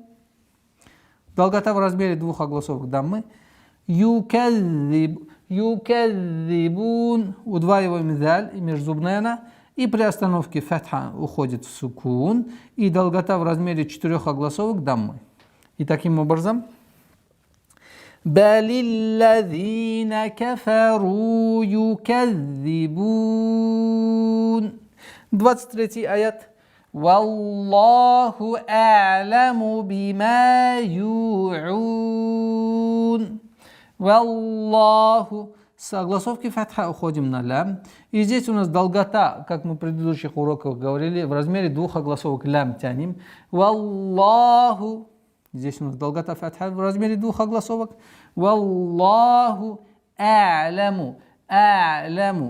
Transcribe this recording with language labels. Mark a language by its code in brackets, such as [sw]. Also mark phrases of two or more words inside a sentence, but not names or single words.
[ru] Долгота в размере двух огласовок даммы. Юкадзибун. Удваиваем заль и межзубная она. И при остановке фатха уходит в сукун. И долгота в размере 4 огласовок даммы. И таким образом. [ar] بَلِ الَّذِينَ كَفَرُوا يُكَذِّبُونَ. 23 аят. وَاللَّهُ أَعْلَمُ بِمَا يُوعُونَ. [ru] Валлаху. Согласовки фатха уходим на лям. И здесь у нас долгота, как мы в предыдущих уроках говорили, в размере двух огласовок лям тянем. Валлаху. Здесь у нас долгота фатха в размере двух огласовок. [ar] وَاللَّهُ أَعْلَمُ. [ru] А'ламу.